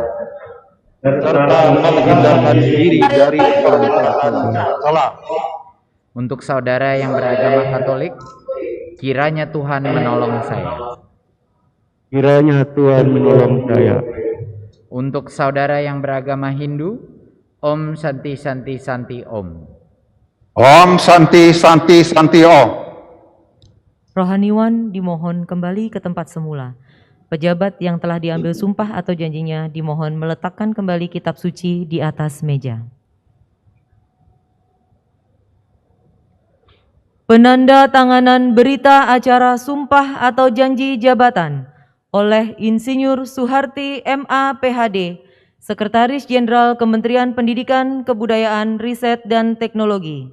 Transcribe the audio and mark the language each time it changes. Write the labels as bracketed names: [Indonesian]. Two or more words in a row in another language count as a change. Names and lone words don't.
[Indonesian] serta menghindarkan diri dari perbuatan tercela. Untuk saudara yang beragama Katolik, kiranya Tuhan menolong saya. Kiranya Tuhan menolong saya. Untuk saudara yang beragama Hindu, [Sanskrit] Om Santi Santi Santi Om. Om Santi Santi Santi Om. [Indonesian] Rohaniwan dimohon kembali ke tempat semula. Pejabat yang telah diambil sumpah atau janjinya dimohon meletakkan kembali kitab suci di atas meja. Penanda tanganan berita acara sumpah atau janji jabatan oleh Insinyur Suharti MA PhD, Sekretaris Jenderal Kementerian Pendidikan, Kebudayaan, Riset, dan Teknologi.